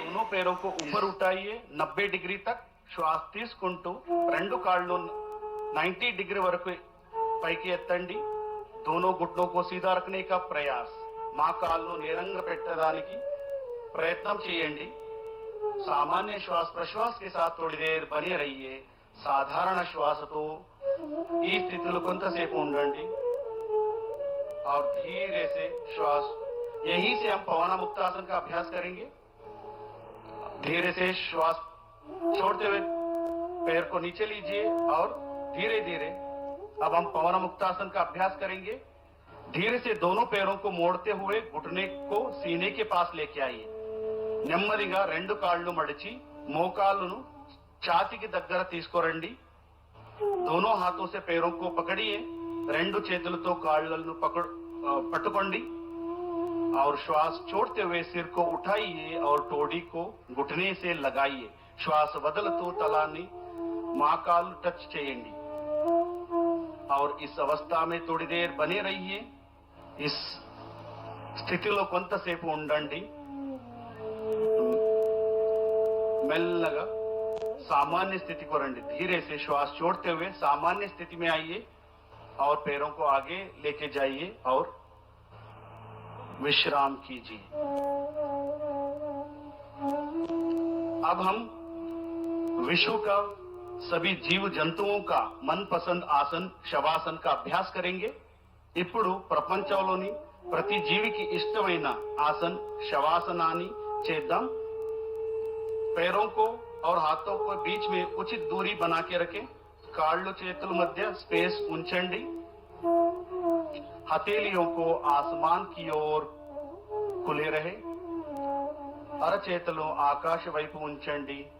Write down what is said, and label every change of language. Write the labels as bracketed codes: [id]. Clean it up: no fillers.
[hi] पैरों को ऊपर उठाइए 90 डिग्री तक। [te] श्वास తీసుకుంటూ రెండు కాళ్ళు 90 डिग्री వరకు పైకి ఎత్తండి। [hi] दोनों घुटनों को सीधा रखने का प्रयास, [te] మోకాళ్ళు నేరంగా పెట్టడానికి ప్రయత్నం చేయండి। [hi] सामान्य श्वास प्रश्वास के साथ थोड़ी देर बने रहिए। साधारण श्वास तो [te] ఈ స్థితిలో కొంతసేపు ఉండండి [hi] और धीरे से श्वास, यहीं से हम पवन मुक्तासन का अभ्यास करेंगे। धीरे से श्वास छोड़ते हुए पैर को नीचे लीजिए और धीरे धीरे अब हम पवन मुक्तासन का अभ्यास करेंगे। धीरे से दोनों पैरों को मोड़ते हुए घुटने को सीने के पास लेके आइए। [te] నెమ్మదిగా రెండు కాళ్ళు మడిచి మోకాళ్ళను ఛాతీకి దగ్గర తీసుకురండి। [hi] दोनों हाथों से पैरों को पकड़िए, [te] రెండు చేతులతో కాళ్ళను పట్టుకోండి [hi] और श्वास छोड़ते हुए सिर को उठाइए और टोडी को घुटने से लगाइए। श्वास [te] వదులుతూ తలాన్ని మోకాలు టచ్ చేయండి [hi] और इस अवस्था में थोड़ी देर बने रहिए। [te] इस స్థితిలో కొంతసేపు ఉండండి। [hi] మెల్లగా सामान्य स्थिति को రండి। धीरे से श्वास छोड़ते हुए सामान्य स्थिति में आइए और पैरों को आगे लेके जाइए और विश्राम कीजिए। अब हम विश्व का सभी जीव जंतुओं का मनपसंद आसन शवासन का अभ्यास करेंगे। [te] ఇప్పుడు ప్రపంచంలోని ప్రతి జీవికి ఇష్టమైన ఆసన్ శవాసనాన్ని చేద్దాం। [hi] पैरों को और हाथों को बीच में उचित दूरी बना के रखें। [te] కాళ్ళు చేతుల మధ్య స్పేస్ ఉంచండి। [hi] हथेलियों को आसमान की ओर खुले रहे। [te] అరచేతులు ఆకాశ వైపు ఉంచండి।